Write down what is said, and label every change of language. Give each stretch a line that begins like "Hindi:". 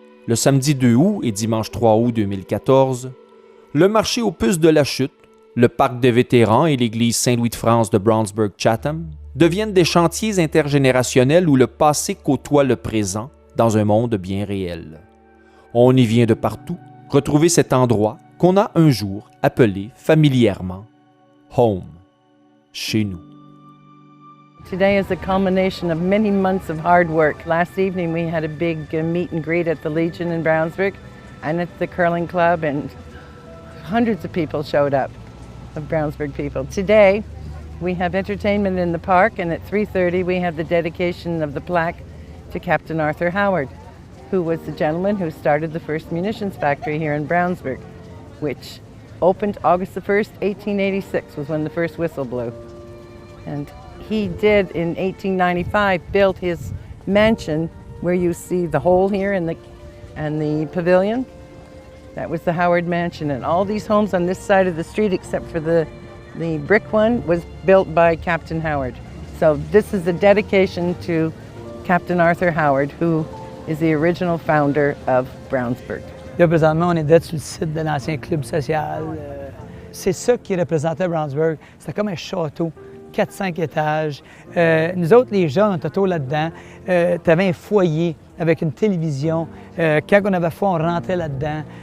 French: Le samedi 2 août et dimanche 3 août 2014, le marché aux puces de Lachute, le parc des vétérans et l'église Saint-Louis de France de Brownsburg Chatham deviennent des chantiers intergénérationnels où le passé côtoie le présent dans un monde bien réel. On y vient de partout retrouver cet endroit qu'on a un jour appelé familièrement « home », chez nous.
English: Today is a culmination of many months of hard work. Last evening we had a big meet and greet at the Legion in Brownsburg and at the curling club, and hundreds of people showed up, of Brownsburg people. Today we have entertainment in the park, and at 3:30 we have the dedication of the plaque to Captain Arthur Howard, who was the gentleman who started the first munitions factory here in Brownsburg, which opened August the 1st, 1886 was when the first whistle blew. And he did, in 1895, build his mansion where you see the hole here and the pavilion. That was the Howard Mansion, and all these homes on this side of the street, except for the brick one, was built by Captain Howard. So this is a dedication to Captain Arthur Howard, who is the original founder of Brownsburg.
French: Là, présentement, on est d'être sur le site de l'ancien club social. C'est ça qui représentait Brownsburg. C'était comme un château, 4-5 étages. Nous autres, les jeunes, on était autour là-dedans. Tu avais un foyer avec une télévision. Quand on avait faim, on rentrait là-dedans.